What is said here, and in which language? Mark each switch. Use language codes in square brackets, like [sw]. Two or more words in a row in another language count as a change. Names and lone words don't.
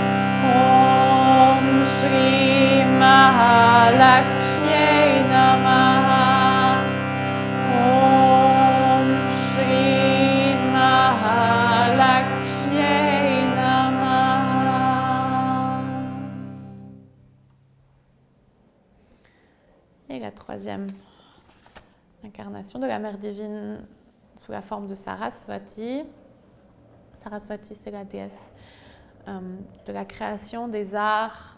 [sa] ॐ श्री महालक्ष्म्यै नमः. ॐ श्री महालक्ष्म्यै नमः. [fr] Et la troisième incarnation de la mère divine sous la forme de Saraswati. Saraswati, c'est la déesse de la création, des arts.